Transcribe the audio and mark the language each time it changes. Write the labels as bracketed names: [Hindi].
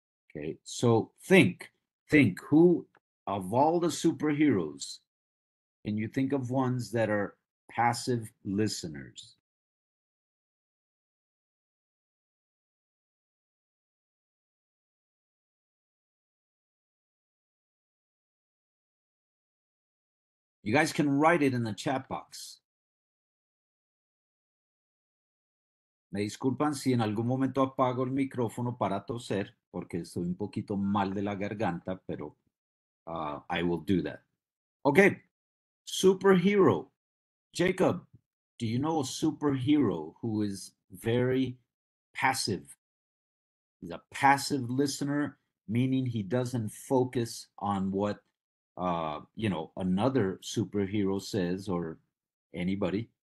[English] Okay, so think who of all the superheroes, can you think of ones that are passive listeners? You guys can write it in the chat box. [Spanish] Me disculpan si en algún momento apago el micrófono para toser, porque estoy un poquito mal de la garganta, pero [English] I will do that. Okay, superhero. Jacob, do you know a superhero who is very passive? He's a passive listener, meaning he doesn't focus on what you know, another superhero says or anybody.